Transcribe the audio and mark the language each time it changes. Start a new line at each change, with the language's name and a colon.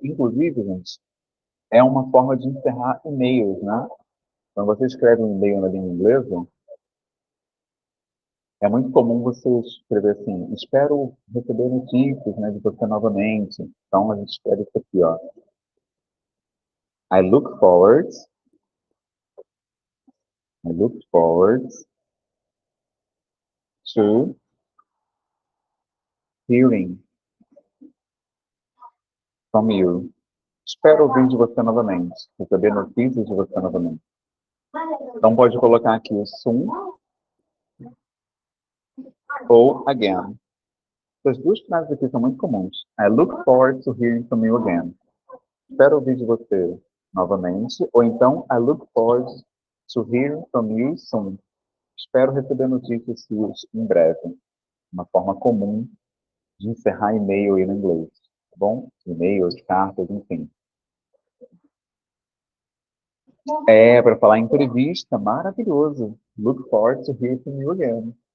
Portuguese: Inclusive, gente, é uma forma de encerrar e-mails, né? Quando você escreve um e-mail na língua inglesa, é muito comum você escrever assim, espero receber notícias, né, de você novamente. Então, a gente escreve isso aqui, ó.
English: I look forward, I look forward to hearing from you.
Portuguese: Espero ouvir de você novamente, receber notícias de você novamente. Então, pode colocar aqui o soon ou again. Essas duas frases aqui são muito comuns.
English: I look forward to hearing from you again.
Portuguese: Espero ouvir de você novamente.
English: Ou então, I look forward to hearing from you soon.
Portuguese: Espero receber notícias suas em breve. Uma forma comum de encerrar e-mail aí no inglês. Tá bom? E-mails, cartas, enfim. Para falar em entrevista, maravilhoso.
English: Look forward to hearing from you again.